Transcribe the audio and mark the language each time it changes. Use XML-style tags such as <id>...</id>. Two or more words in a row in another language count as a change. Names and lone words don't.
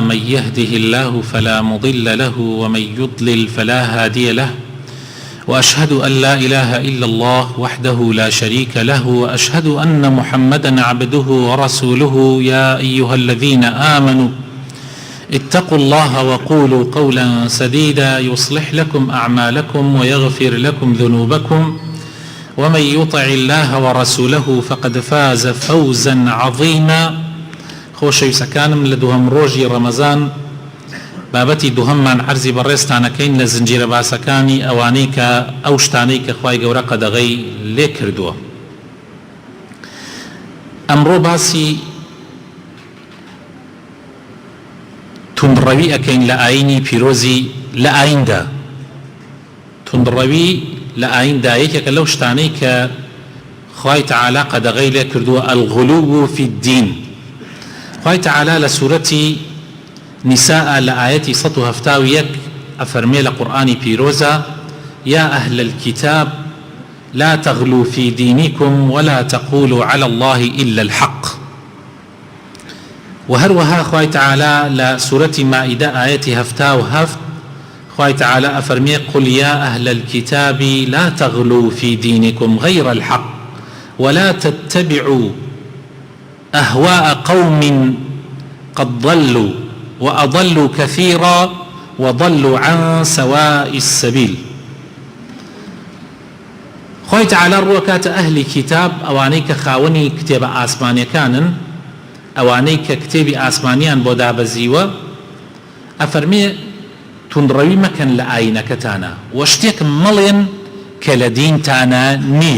<ar>من يهده الله فلا مضل له ومن يضلل فلا هادي له، وأشهد أن لا إله إلا الله وحده لا شريك له، وأشهد أن محمدا عبده ورسوله. يا أيها الذين آمنوا اتقوا الله وقولوا قولا سديدا يصلح لكم أعمالكم ويغفر لكم ذنوبكم، ومن يطع الله ورسوله فقد فاز فوزا عظيما.</ar> <ckb>خۆشەویستەکانم لە دووهەم ڕۆژی ڕەمەزان بابەتی دووهەممان عەرزی بەڕێزتانەکەین لە زنجیرە باسەکانی ئەوانەی کە ئەو شتانەی کە خوای گەورە قەدەغەی لێ کردووە. ئەمڕۆ باسی توندڕەوی ئەکەین لە ئاینی پیرۆزی لە ئایندا. توندڕەوی لە ئایندا یەکێکە لەو شتانەی کە خوای تەعالا قەدەغەی لێ کردووە،</ckb> <ar>الغلو في الدین.</ar> <ckb>خوای تەعالا لە سوورەتی نساء لە ئاەتی 171 ئەفەرمێ لە قورئانی پیرۆزە:</ckb> <ar>یا ئەهل الكتاب لا تغلوا في دينكم ولا تقولوا على الله إلا الحق.</ar> <ckb>وهروها خوای تەعالا لە سوورەتی مائیدە ئاەتی 77 خوای تەعالا ئەفەرمێ:</ckb> <ar>قل يا أهل الكتاب لا تغلوا في دينكم غير الحق ولا تتبعوا أهواء قوم قد ضلوا وأضلوا كثيرا وضلوا عن سواء السبيل.</ar> <ckb>خوای تەعالا ڕوەکاتە ئەهلی کتاب، ئەوانەی کە خاوەنی کتێبە ئاسمانیەکانن، ئەوانەی کە کتێبی ئاسمانیان بۆ دابەزیوە، ئەفەرمێ توندڕەوی مەکەن لە ئاینەکەتانە و شتێکم مەڵێن کە لە دینتانە نییە.</ckb>